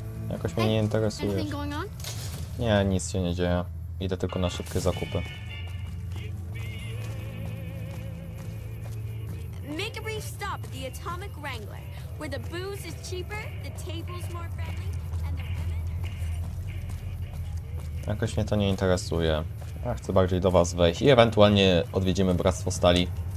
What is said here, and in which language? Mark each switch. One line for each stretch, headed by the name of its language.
Polish: Jakoś mnie nie interesuje. Nie, nic się nie dzieje. Idę tylko na szybkie zakupy.
English: Make a brief stop at the Atomic Wrangler, where the booze is cheaper, the table's more friendly, and the women are...
Polish: Jakoś mnie to nie interesuje. Ja chcę bardziej do was wejść i ewentualnie odwiedzimy Bractwo Stali.